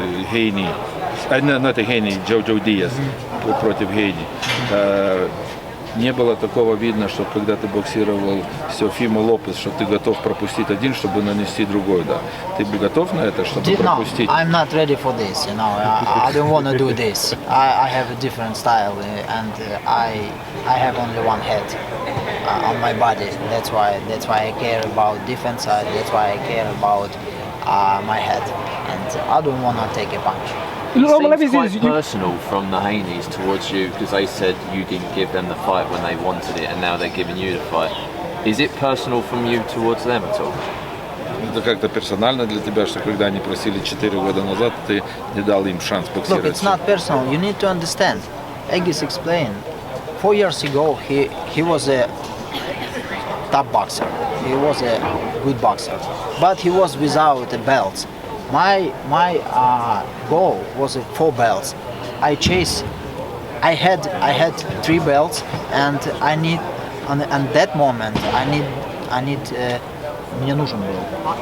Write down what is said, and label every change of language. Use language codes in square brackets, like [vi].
[ru] Гейни, это Гейни, Джо Диаз против Гейни. Не было такого видно, что когда ты боксировал с Теофимо Лопес, что ты готов пропустить один, чтобы нанести другой удар. Ты бы готов на это, чтобы пропустить? [en] No, I'm not ready for this. You know, I don't want to do this. I have a different style, and I have only one head on my body. That's why I care about defense. That's why I care about my head, and I don't want to take a punch. It seems quite personal from the Haneys towards you because they said you didn't give them the fight when they wanted it and now they're giving you the fight. Is it personal from you towards them at all? [ru] Это как-то персонально для тебя, что когда они просили 4 года назад, ты не дал им шанс боксировать? [en] Look, it's not personal. You need to understand. Egis explained. 4 years ago, he was a top boxer. He was a good boxer, but he was without the belts. My goal was 4 belts. I had 3 belts, and I need on that moment [ru] мне нужен был.